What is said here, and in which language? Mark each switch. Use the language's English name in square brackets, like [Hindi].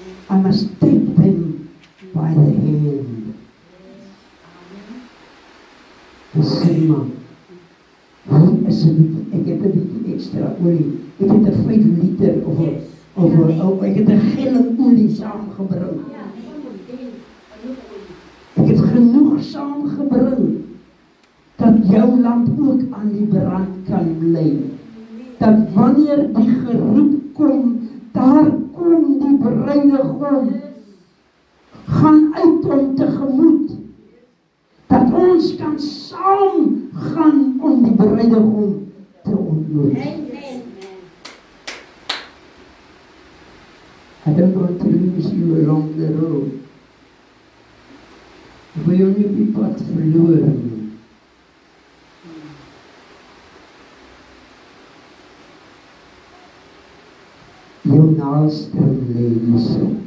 [English] I must take them by the hand. [Afrikaans] En sê maar, hier is ek het 'n bietjie ekstra olie. Ek het 'n 5 liter of ek het 'n gallon olie saamgebring. Ja, ek moet deel. Ek het genoeg saamgebring dat jou land ook aan die brand kan bly. Dat wanneer die geroep kom, daar kom die bruidegom. Gaan uit hom tegemoet. Dat ons kan saam gaan om die bruidegom te ontmoet. Amen. [English] I don't want to lose you along the road. [Afrikaans] Ek wil jou nie op die pad verloor nie. Jou naaste lê hierso.